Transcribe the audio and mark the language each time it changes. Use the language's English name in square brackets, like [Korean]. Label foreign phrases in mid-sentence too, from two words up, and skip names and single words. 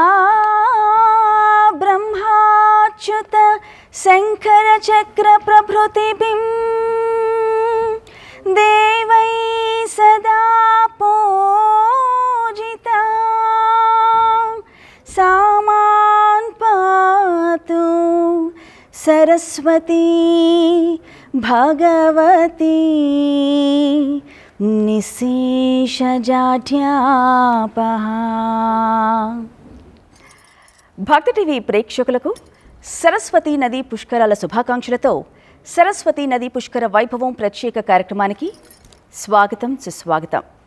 [Sanskrit] ब्रह्माच्युत शङ्करचक्रप्रभृतिभिं देवै सदा पूजिता सा मां पातु सरस्वती भगवती నిశేషజాడ్యాపహ. [Telugu] భక్తి టీవీ ప్రేక్షకులకు సరస్వతీ నదీ పుష్కరాల శుభాకాంక్షలతో సరస్వతీ నదీ పుష్కర వైభవం ప్రత్యేక కార్యక్రమానికి స్వాగతం, సుస్వాగతం.